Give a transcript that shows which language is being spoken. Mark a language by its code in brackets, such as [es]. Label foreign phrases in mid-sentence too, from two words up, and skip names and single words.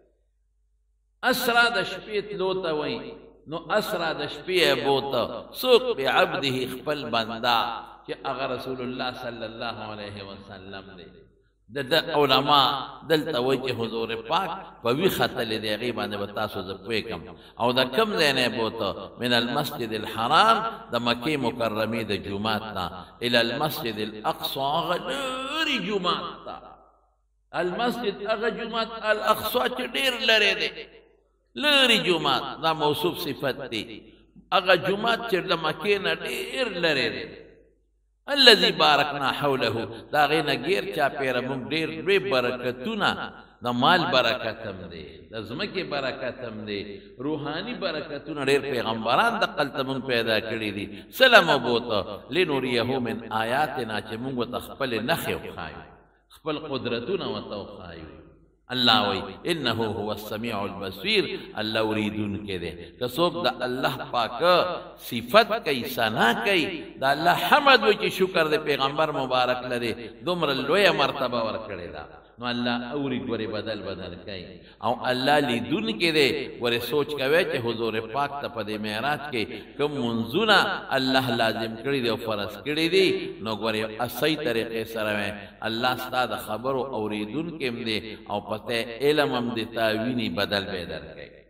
[ps] اسرا د شپې تلو ته وایي نو اسرا د شپې بوته څوک بعبده خپل بنده چې هغه رسول الله [ar] صلی الله علیه وسلم [ps] دی د علما دلته وایي چې حضور پاک په ویښه تللی دی هغې باندې به تاسو زه پوهېږم او د کوم ځای نه یې بوته [ar] من المسجد الحرام [ps] د مکې مکرمې د جومات نه [ar] الى المسجد الاقصى [ps] هغه لرې جومات ته المسجد هغه جومات الاقصی چې ډېر لرې دی لرې جومات دا موصوف صفت دی هغه جومات چې د مکې نه ډېر لرې دی [ar] الذي بارکنا حوله [ps] دا هغې نه ګیر چاپېره موږ ډېر لوی برکتونه د مال برکت هم دی د ځمکې برکت هم دی روحاني برکتونه ډېر پیغمبران دقلته موږ پیدا کړي دي سلم بوته [ar] لنوریه من آیاتنا [ps] چې موږ ورته خپلې نښې وښایو خپل قدرتونه ورته وښایو الله وی [ar] انه هو السمیع البصیر [ps] الله اوریدونکی دی که څوک د الله پاک صفت کوي ثنا کوي د الله حمد وایي چې شکر د پیغمبر مبارک لري دومره لویه مرتبه ورکړې ده نو الله اوري ګورې بدل کوي او الله لیدونکی دی ګورې سوچ کوئ چې حضور پاک ته په دې معراج کې کوم منځونه الله لازم کړي دي او فرض کړي دي نو ګورې صحیح طریقې سره الله ستا د خبرو اوریدونکی هم دی او پته علم هم دی تاویني بدل به درکوي